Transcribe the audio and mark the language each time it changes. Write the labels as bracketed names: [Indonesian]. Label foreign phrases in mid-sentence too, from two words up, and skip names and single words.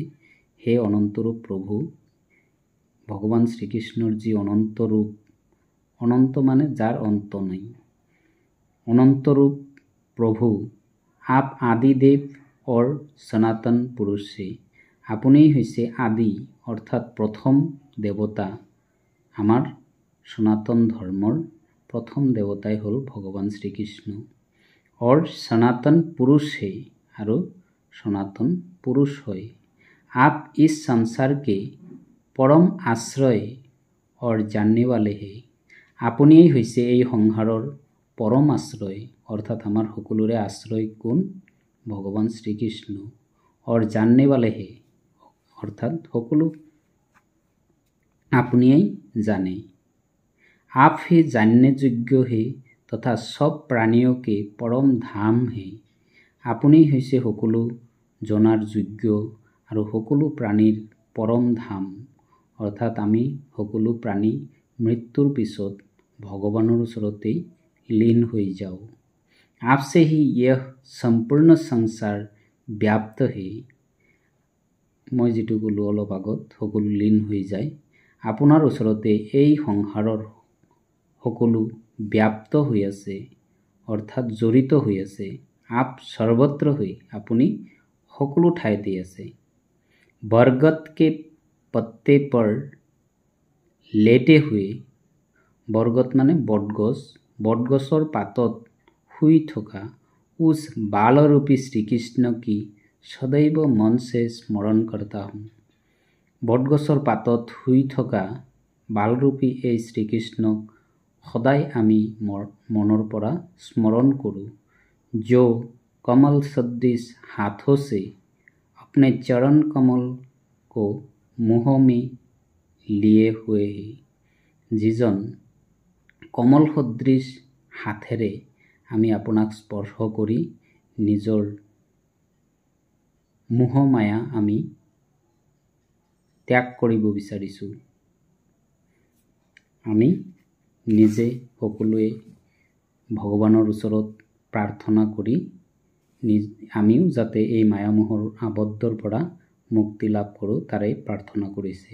[Assamese] হে অনন্তৰূপ প্ৰভু, ভগৱান শ্ৰীকৃষ্ণৰ যি অনন্ত ৰূপ, অনন্ত মানে যাৰ অন্ত নাই, অনন্ত ৰূপ প্ৰভু [Hindi] आप आदिदेव और सनातन पुरुषे, [Assamese] আপুনি হৈছে আদি অৰ্থাৎ প্ৰথম দেৱতা। আমাৰ সনাতন ধৰ্মৰ প্ৰথম দেৱতাই হ'ল ভগৱান শ্ৰীকৃষ্ণ। [Hindi] और सनातन पुरुषे [Assamese] আৰু সনাতন পুৰুষ হয়। [Hindi] आप इस संसार के परम आश्रय और जानने वाले हैं, [Assamese] আপুনিয়েই হৈছে এই সংসাৰৰ পৰম আশ্ৰয় অৰ্থাৎ আমাৰ সকলোৰে আশ্ৰয় কোন? ভগৱান শ্ৰীকৃষ্ণ। [Hindi] और जानने वाले हैं [Assamese] অৰ্থাৎ সকলো আপুনিয়েই জানে। [Hindi] आप ही जानने योग्य है तथा सब प्राणियों के परम धाम है, [Assamese] আপুনি হৈছে সকলো জনাৰ যোগ্য আৰু সকলো প্ৰাণীৰ পৰম ধাম অৰ্থাৎ আমি সকলো প্ৰাণী মৃত্যুৰ পিছত ভগৱানৰ ওচৰতেই লীন হৈ যাওঁ। [Hindi] आपसे ही यह [Assamese] সম্পূৰ্ণ সংসাৰ ব্যাপ্ত है, মই যিটো ক'লোঁ অলপ আগত সকলো লীন হৈ যায়। আপোনাৰ ওচৰতে এই সংসাৰৰ সকলো ব্যাপ্ত হৈ আছে অৰ্থাৎ জড়িত হৈ আছে। [Hindi] आप सर्वत्र [Assamese] হৈ, আপুনি সকলো ঠাইতে আছে। [Hindi] बरगद के पत्ते पर लेटे हुए, बरगद माने बटगছ, [Assamese] বটগছৰ পাতত শুই থকা [Hindi] उस बालरूपी श्रीकृष्ण की सदैव मन से स्मरण करता हूँ। [Assamese] বটগছৰ পাতত শুই থকা বালৰূপী এই শ্ৰীকৃষ্ণক সদায় আমি মনৰ পৰা স্মৰণ কৰোঁ। [Hindi] जो कमल सदृश हाथों से अपने चरण कमल को मुँह में लिए हुए है, [Assamese] যিজন কমল সদৃশ হাতেৰে আমি আপোনাক স্পৰ্শ কৰি নিজৰ মোহ মায়া আমি ত্যাগ কৰিব বিচাৰিছোঁ। আমি নিজে সকলোৱে ভগৱানৰ ওচৰত প্ৰাৰ্থনা কৰি আমিও যাতে এই মায়ামোহৰ আবদ্ধৰ পৰা মুক্তি লাভ কৰোঁ তাৰে প্ৰাৰ্থনা কৰিছে।